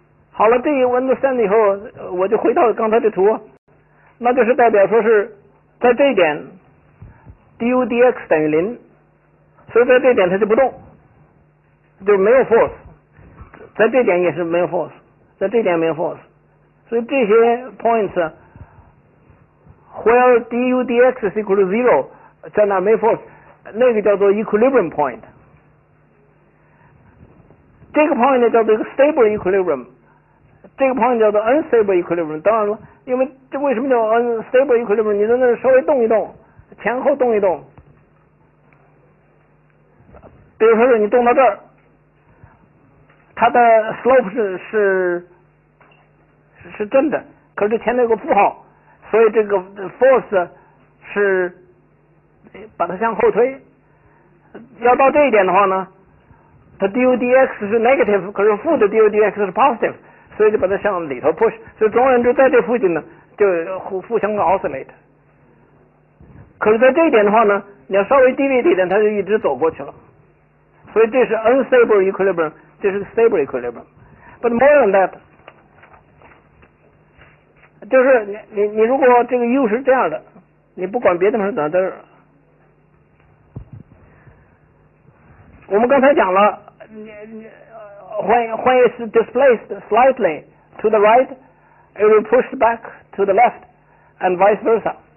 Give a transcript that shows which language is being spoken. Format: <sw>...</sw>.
<zh>好了，这一 understand 以后，我就回到刚才的图，那就是代表说是在这一点 du dx 等于0，所以在这一点它就不动，就是没有 force， 在这点也是没有 force， 在这点没有 force， 所以这些</zh> <en>points where du dx is equal to 0，</en> <zh>在那没 force， 那个叫做 equilibrium point。这个 point 叫做一个 stable equilibrium， 这个 point 叫做 unstable equilibrium。当然了，因为这为什么叫 unstable equilibrium？ 你在那稍微动一动，前后动一动，比如说是你动到这儿，它的 slope 是正的，可是前面有个负号，所以这个 force 是把它向后推。要到这一点的话呢，它 du dx 是 negative， 可是负的 du dx 是 positive， 所以就把它向里头 push， 所以总而言之在这附近呢就互相 oscillate。可是在这一点的话呢，你要稍微deviate一点，它就一直走过去了。所以这是 unstable equilibrium， 这是 stable equilibrium。</zh> <en>But more than that，</en> <zh>就是你如果这个 u 是这样的，你不管别的是怎么的，我们刚才讲了</zh> <en>when it's displaced slightly to the right, it will push back to the left and vice versa.</en>